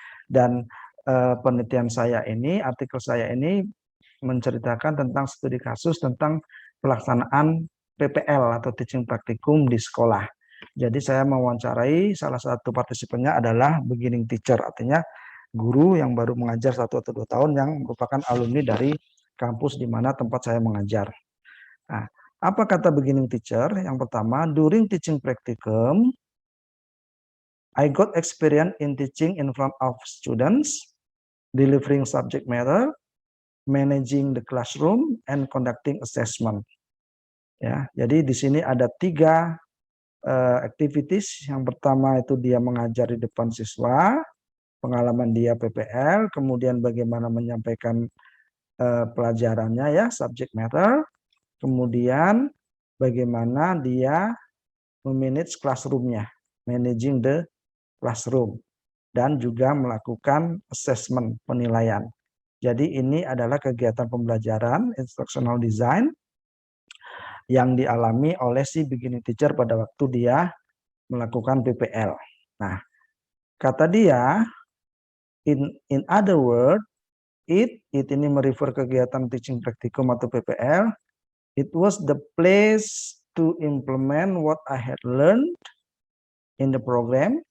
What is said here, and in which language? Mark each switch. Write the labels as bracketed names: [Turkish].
[Indonesian] Dan penelitian saya ini, artikel saya ini menceritakan tentang studi kasus tentang pelaksanaan PPL atau teaching practicum di sekolah. Jadi saya mewawancarai salah satu partisipannya adalah beginning teacher, artinya guru yang baru mengajar 1 atau 2 tahun yang merupakan alumni dari kampus di mana tempat saya mengajar. Nah, apa kata beginning teacher? Yang pertama, [English] during teaching practicum, I got experience in teaching in front of students, delivering subject matter, managing the classroom, and conducting assessment. [Indonesian] Ya, jadi di sini ada 3 activities. Yang pertama itu dia mengajar di depan siswa, pengalaman dia PPL, kemudian bagaimana menyampaikan pelajarannya ya, subject matter, kemudian bagaimana dia memanage classroom-nya, [English] managing the classroom, [Indonesian] dan juga melakukan assessment, penilaian. Jadi ini adalah kegiatan pembelajaran instructional design yang dialami oleh si beginning teacher pada waktu dia melakukan PPL. Nah, kata dia, [English] in other words, [Indonesian] it ini merefer kegiatan teaching practicum atau PPL. [English] It was the place to implement what I had learned in the program.